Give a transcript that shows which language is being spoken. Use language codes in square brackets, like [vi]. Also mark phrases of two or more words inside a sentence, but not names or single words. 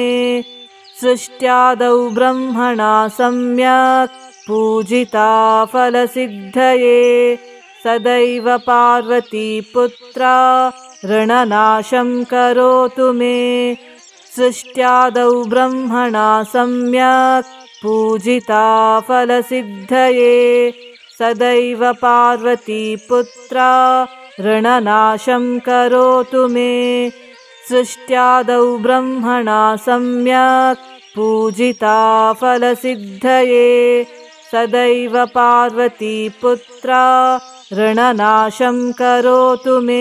[sa] ಸೃಷ್ಟ್ಯಾದೌ ಬ್ರಹ್ಮಣ ಸಮ್ಯಕ್ ಪೂಜಿತಾ ಫಲಸಿದ್ಧಯೇ ಸದೈವ ಪಾರ್ವತಿ ಪುತ್ರ ಋಣನಾಶಂ ಕರೋತು ಮೇ. ಸೃಷ್ಟ್ಯಾದೌ ಬ್ರಹ್ಮಣ ಸಮ್ಯಕ್ ಪೂಜಿತಾ ಫಲಸಿದ್ಧಯೇ सदैव पार्वतीपुत्रा ऋणनाशं करोतु मे। सृष्ट्यादौ ब्रह्मणा सम्यक् पूजिता फलसिद्धये सदैव पार्वतीपुत्रा ऋणनाशं करोतु मे।